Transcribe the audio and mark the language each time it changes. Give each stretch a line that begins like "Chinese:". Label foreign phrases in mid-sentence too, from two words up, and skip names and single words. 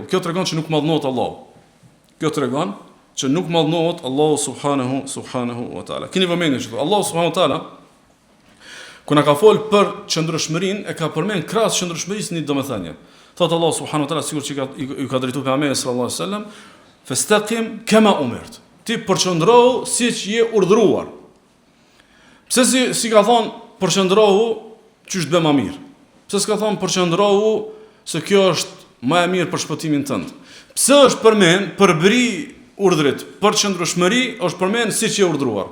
Albanian: Kjo tregon që nuk mallnohet Allahu. Kjo tregon që nuk mallnohet Allahu
Arabic: سبحانه وتعالى.
Albanian: Keni vëmendje që Allahu
Arabic: سبحانه وتعالى
Albanian: kur na ka fol për qëndrueshmërinë e ka përmend krahas qëndrueshmërisë një domethënie. Thot Allahu
Arabic: سبحانه وتعالى
Albanian: sikur që ju ka drejtuar pejgamberi
Arabic: صلى الله عليه وسلم, فاستقم كما أمرت.
Albanian: Ti përqëndrohu siç je urdhëruar. Pse si ka thon përqëndrohu qysh të bëj më mirë? Pse s'ka thon përqëndrohu se kjo është më e mirë për shpëtimin tënd? Pse është përmend përbri urdhrit për qëndrueshmëri, është përmend siç je urdhëruar.